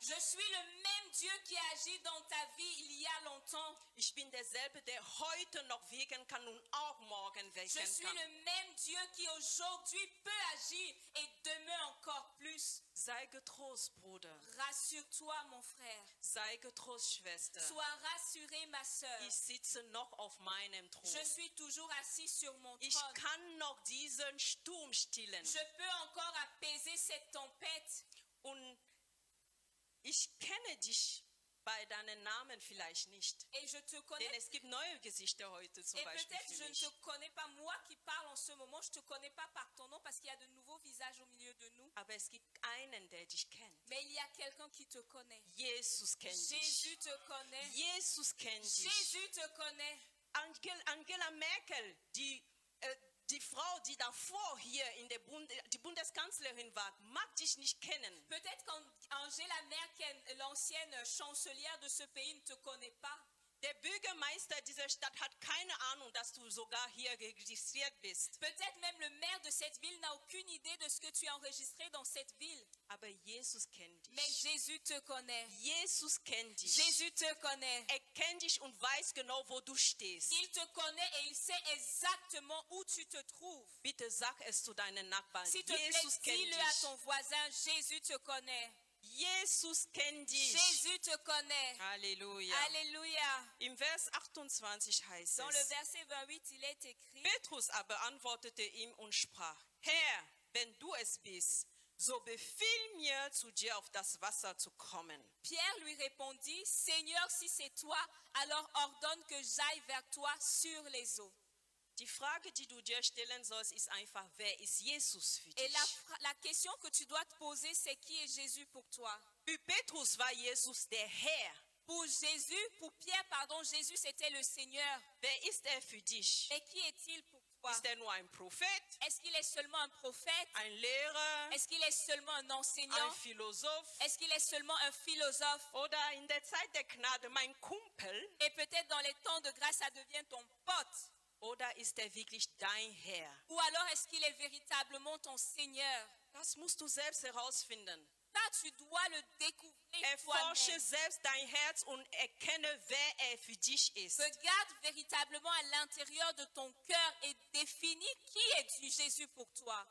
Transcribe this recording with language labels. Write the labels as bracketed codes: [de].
[fr] Je suis le même Dieu qui a agi dans ta vie il y a longtemps. [de] Ich bin derselbe, der heute noch wirken kann und auch morgen [fr] Je [de] wirken [fr] suis [de] kann. [fr] le même Dieu qui aujourd'hui peut agir et demain encore plus. [de] Sei getrost, Bruder. [fr] Rassure-toi, mon frère. [de] Sei getrost, Schwester. [fr] Sois rassurée, ma sœur. [de] Ich sitze noch auf meinem Thron. [fr] Je suis toujours assis sur mon [de] Ich [fr] trône. [de] kann noch diesen Sturm stillen. [fr] Je peux encore apaiser cette tempête. [de] Und ich kenne dich bei deinen Namen vielleicht nicht. [fr] Et je te [de] Denn [fr] connais. [de] es gibt neue Gesichter heute zum [fr] Et [de] Beispiel [fr] peut-être [de] für [fr] je ne [de] mich. [fr] te connais pas, moi qui parle en ce moment, je ne te connais pas par ton nom parce qu'il y a de nouveaux visages au milieu de nous. [de] Aber es gibt einen, der dich kennt. [fr] Mais il y a quelqu'un qui te connaît. [de] Jesus kennt dich. [fr] Jésus te connaît. [de] Jesus kennt dich. [fr] Jésus te connaît. [de] Angela Merkel, die Frau, die davor hier die Bundeskanzlerin war, mag dich nicht kennen. [fr] Peut-être qu'Angela Merkel, l'ancienne chancelière de ce pays, ne te connaît pas. [de] Der Bürgermeister dieser Stadt hat keine Ahnung, dass du sogar hier registriert bist. [fr] Peut-être même le maire de cette ville n'a aucune idée de ce que tu as enregistré dans cette ville. [de] Aber Jesus kennt dich. [fr] Mais Jésus te connaît. [de] Jesus kennt dich. [fr] Jésus te connaît. [de] Er kennt dich und weiß genau, wo du stehst. [fr] Il te connaît et il sait exactement où tu te trouves. [de] Bitte sag es zu deinen Nachbarn. [fr] S'il te [de] Jesus [fr] plaît, [de] kennt [fr] dis-le à [de] dich. [fr] ton voisin, Jésus te connaît. [de] Jesus kennt dich. [fr] Jésus te connaît. [de] Halleluja. [fr] Alléluia. [de] Im Vers 28 heißt [fr] Dans le [de] es, [fr] verset 28, il est écrit, [de] Petrus aber antwortete ihm und sprach, Herr, wenn du es bist, so befiehl mir, zu dir auf das Wasser zu kommen. [fr] Pierre lui répondit, Seigneur, si c'est toi, alors ordonne que j'aille vers toi sur les eaux. [de] Die Frage, die du dir stellen sollst, ist einfach, wer ist Jesus für [fr] Et [de] dich? [fr] la question que tu dois te poser, c'est qui est Jésus pour toi? [de] Für Petrus war Jesus der Herr. [fr] Pour Pierre, Jésus c'était le Seigneur. [de] Wer ist er für dich? [fr] Et qui est-il pour toi? [de] Ist er nur ein Prophet, [fr] Est-ce qu'il est seulement un prophète? [de] ein Lehrer, [fr] Est-ce qu'il est seulement un enseignant? [de] ein Philosoph [fr] Est-ce qu'il est seulement un philosophe? [de] oder in der Zeit der Gnade mein Kumpel? [fr] Et peut-être dans les temps de grâce, ça devient ton pote. [de] Oder ist er wirklich dein Herr? [fr] Ou alors est-ce qu'il est véritablement ton Seigneur? [de] Das musst du selbst herausfinden. [fr] Ça, tu dois le découvrir [de] Erforsche [fr] toi-même. [de] selbst dein Herz und erkenne, wer er für dich ist. [fr] Regarde véritablement à l'intérieur de ton cœur et définis qui est Jésus pour toi.